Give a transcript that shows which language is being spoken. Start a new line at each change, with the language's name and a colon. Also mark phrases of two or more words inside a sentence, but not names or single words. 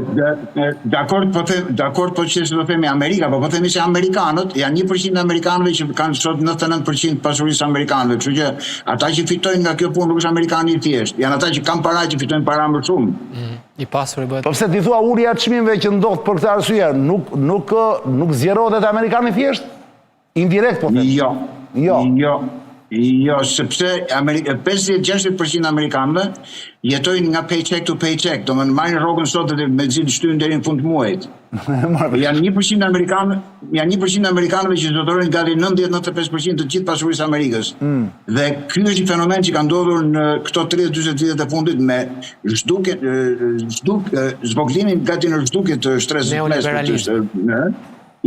Albanian: Dakord, po që do themi Amerika, po themi se amerikanët, janë 1% amerikanëve që kanë sot 99% pasurisë amerikanëve, kështu që ata që fitojnë nga kjo punë nuk është amerikanë i thjeshtë, janë ata që kanë para që fitojnë para më shumë. I pasur i bëhet. Po pse ti thua ulja e çmimeve që ndodh për këtë arsye, nuk zgjerohet edhe amerikanë i thjeshtë? Indirekt po them. Jo, sepse 50-60% amerikanëve jetojnë nga
English: paycheck to paycheck,
Albanian: do më marrin rrogën sot dhe me zi shtyjnë deri në fund të muajit. Janë 1% amerikanëve që zotërojnë gati 90-95% të gjithë pasurisë Amerikës. Dhe ky është një fenomen që ka ndodhur në këto 30-40 vitet e fundit me zhvoglimin gati në zhdukje të shtresës.